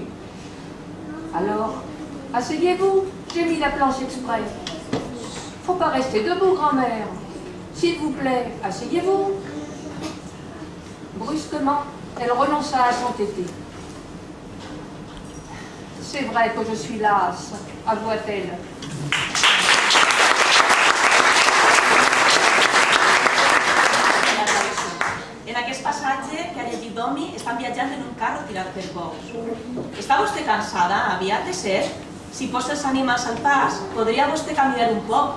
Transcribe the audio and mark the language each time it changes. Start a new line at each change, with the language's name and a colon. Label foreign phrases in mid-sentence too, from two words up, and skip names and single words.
French: Alors, asseyez-vous, j'ai mis la planche exprès. Faut pas rester debout, grand-mère. S'il vous plaît, asseyez-vous. Brusquement, elle renonça à s'entêter. C'est vrai que je suis lasse, avoua-t-elle.
Catalan: En aquest passatge que ha llegit Domi estan viatjant en un carro tirat per bous. Està vostè cansada? Aviat de ser? Si posa els animals al pas, podria vostè caminar un poc.